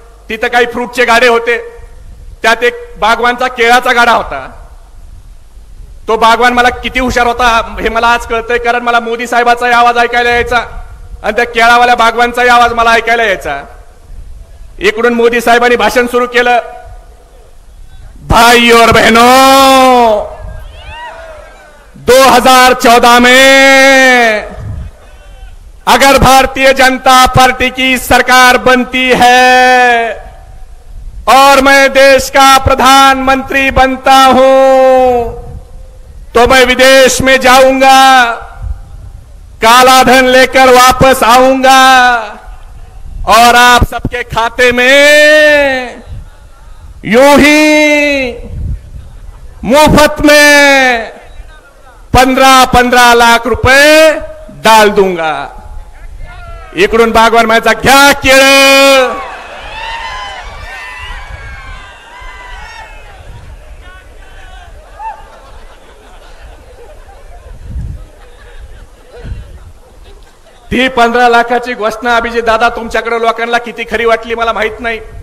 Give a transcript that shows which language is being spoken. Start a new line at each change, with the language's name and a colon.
Marathi: तिथं काही फ्रूटचे गाडे होते, त्यात एक बागवानचा केळाचा गाडा होता. तो बागवान मला किती हुशार होता हे मला आज कळतंय, कारण मला मोदी साहेबांचाही आवाज ऐकायला यायचा आणि त्या केळावाल्या बागवानचाही आवाज मला ऐकायला यायचा. इकडून मोदी साहेबांनी भाषण सुरू केलं.
Hindi: भाई और बहनों, 2014 में अगर भारतीय जनता पार्टी की सरकार बनती है और मैं देश का प्रधानमंत्री बनता हूं तो मैं विदेश में जाऊंगा, काला धन लेकर वापस आऊंगा और आप सबके खाते में यूं ही मुफ्त में 15-15 लाख रुपए डाल दूंगा.
Marathi: इकडून बागवान म्हणायचा घ्या केळं. ती 15 लाखाची घोषणा अभिजित दादा तुमच्याकडे लोकांना किती खरी वाटली मला माहित नाही.